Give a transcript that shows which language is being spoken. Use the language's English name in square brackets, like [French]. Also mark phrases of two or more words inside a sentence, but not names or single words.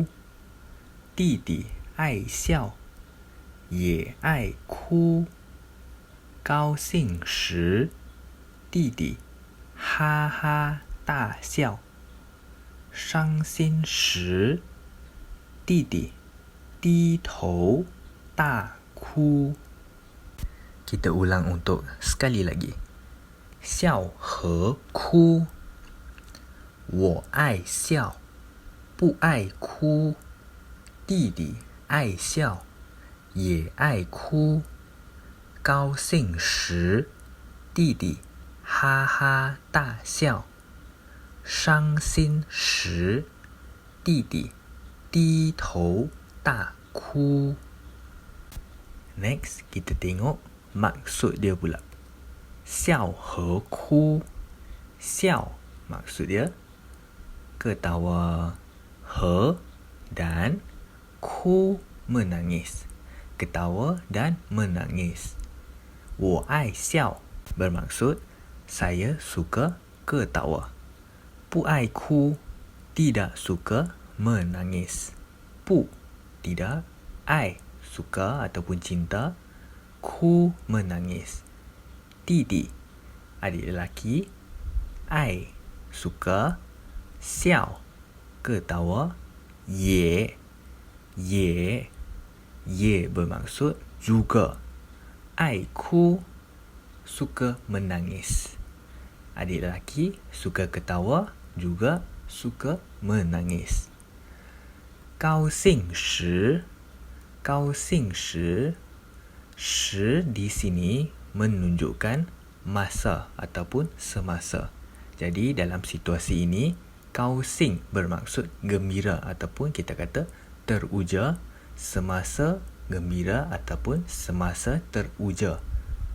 [Chinese] 弟弟爱笑，也爱哭。高兴时，弟弟哈哈大笑；伤心时，弟弟低头大哭。 [Malay] Kita ulang untuk sekali lagi. [Chinese] 笑和哭，我爱笑，不爱哭。弟弟爱笑，也爱哭。高兴时，弟弟哈哈大笑；伤心时，弟弟低头大哭。 [Malay] Next, kita tengok maksud dia pula. [Chinese] 笑和哭， [Malay] 笑 maksud dia ketawa, 和 dan 哭 menangis, ketawa dan menangis. [Chinese] 我爱笑 [Malay] bermaksud saya suka ketawa. [Chinese] 不爱哭 [Malay] tidak suka menangis. 不 tidak, 爱 suka ataupun cinta, 哭 menangis. 弟弟 adik lelaki, 爱 suka, 笑 ketawa, 也 bermaksud juga. [Chinese] 爱哭 [Malay] suka menangis. Adik lelaki suka ketawa, juga suka menangis. [Chinese] 高兴时 高兴时 时 [Malay] di sini menunjukkan masa ataupun semasa. Jadi dalam situasi ini, Cao Xing bermaksud gembira ataupun kita kata teruja, semasa gembira ataupun semasa teruja.